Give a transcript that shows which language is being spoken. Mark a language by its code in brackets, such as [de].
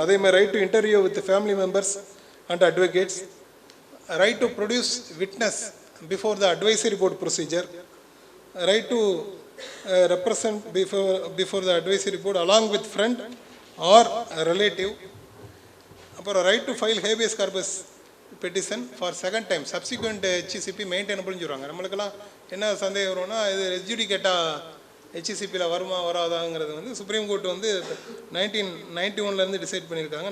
[en] அதே மாதிரி right to interview with family members and advocates, right to produce witness before the advisory board procedure, right to represent before the advisory board along with friend or a relative. அப்புறம் right to file habeas corpus petition for second time subsequent HCP maintainable [ta] சொல்கிறாங்க. நம்மளுக்கெல்லாம் என்ன சந்தேகம் வரும்னா, இது ரெஜுடிகேட்டாக HCPயில் வருமா வராதாங்கிறது வந்து supreme court வந்து 1991 டிசைட் பண்ணியிருக்காங்க.